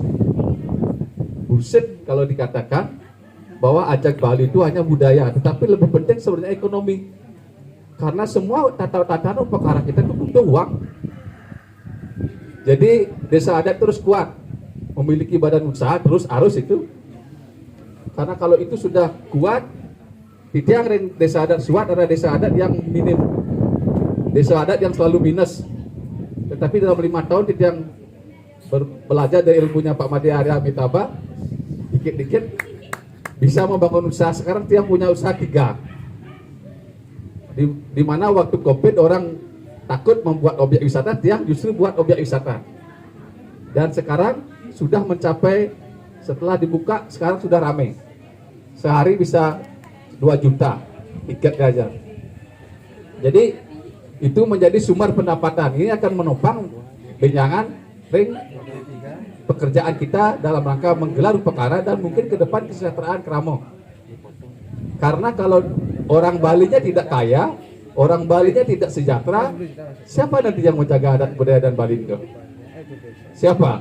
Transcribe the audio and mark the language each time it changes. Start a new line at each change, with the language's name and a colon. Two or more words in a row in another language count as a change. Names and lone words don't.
Indonesian: Buset kalau dikatakan bahwa Ajak Bali itu hanya budaya, tetapi lebih penting sebenarnya ekonomi. Karena semua tata-tata perkara kita itu butuh uang. Jadi desa adat terus kuat, memiliki badan usaha terus arus itu. Karena kalau itu sudah kuat, Titiang desa adat suat adalah desa adat yang minim, desa adat yang selalu minus. Tetapi dalam 5 tahun Titiang belajar dari ilmunya Pak Made Arya Amitabh, dikit-dikit bisa membangun usaha. Sekarang Tiang punya usaha 3. Di mana waktu COVID orang takut membuat objek wisata, Tiang justru buat objek wisata. Dan sekarang sudah mencapai, setelah dibuka sekarang sudah ramai. Sehari bisa 2 juta tiket aja. Jadi itu menjadi sumber pendapatan. Ini akan menopang benjangan ring pekerjaan kita dalam rangka menggelar perkara dan mungkin ke depan kesejahteraan Keramo. Karena kalau orang Balinya tidak kaya, orang Balinya tidak sejahtera, siapa nanti yang menjaga adat budaya dan Bali itu? Siapa?